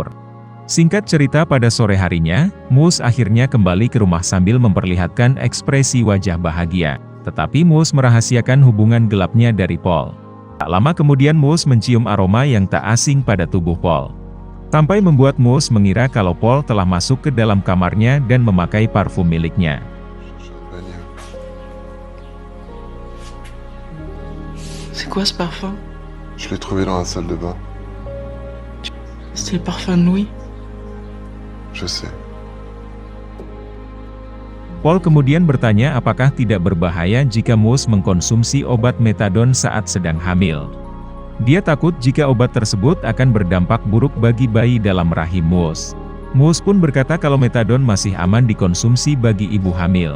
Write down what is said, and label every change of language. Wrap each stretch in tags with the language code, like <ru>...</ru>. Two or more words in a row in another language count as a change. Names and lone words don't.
<id>Singkat cerita pada sore harinya, Mus akhirnya kembali ke rumah sambil memperlihatkan ekspresi wajah bahagia. Tetapi Mus merahasiakan hubungan gelapnya dari Paul. Tak lama kemudian Mus mencium aroma yang tak asing pada tubuh Paul. Sampai membuat Mus mengira kalau Paul telah masuk ke dalam kamarnya dan memakai parfum miliknya.</id> <fr>C'est quoi ce parfum? Je l'ai trouvé dans la salle de bain. C'est le parfum de Louis. Je sais.</fr> <id>Paul kemudian bertanya apakah tidak berbahaya jika Mus mengkonsumsi obat metadon saat sedang hamil. Dia takut jika obat tersebut akan berdampak buruk bagi bayi dalam rahim Mus. Mus pun berkata kalau metadon masih aman dikonsumsi bagi ibu hamil.</id>